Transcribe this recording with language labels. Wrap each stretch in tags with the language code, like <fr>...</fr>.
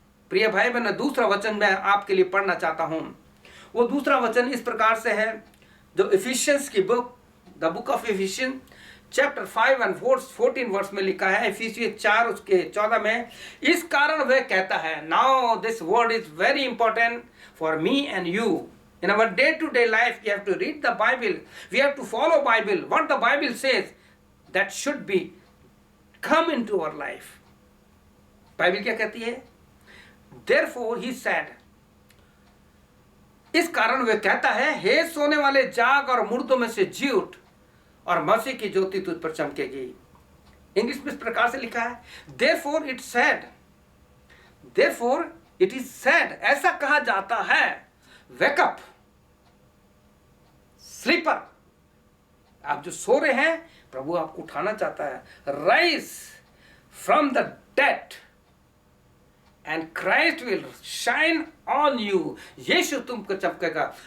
<hi>प्रिय भाई बहन, दूसरा वचन मैं आपके लिए पढ़ना चाहता हूं। वो दूसरा वचन इस प्रकार से है जो इफिशियंस की book,</hi> <en>the book of Ephesians chapter 5 and 14 verse</en> <hi>में लिखा है, इफिसियंस 4 उसके 14 में, इस कारण वह कहता है,</hi> <en>Now this word is very important for me and you. In our day-to-day life, we have to read the Bible. We have to follow Bible. What the Bible says, that should be come into our life.</en> <hi>Bible क्या कहती है?</hi> <en>Therefore he said,</en> <hi>इस कारण वह कहता है, हे सोने वाले जाग और मुर्दों में से जी उठ और मसीह की ज्योति तुझ पर चमकेगी। इंग्लिश में इस प्रकार से लिखा है,</hi> <en>therefore it said, therefore it is said,</en> <hi>ऐसा कहा जाता है,</hi> <en>wake up, sleeper,</en> <hi>आप जो सो रहे हैं प्रभु आपको उठाना चाहता है,</hi> <en>rise from the dead and Christ will shine on you,</en> <hi>यीशु तुमको चमकेगा।</hi>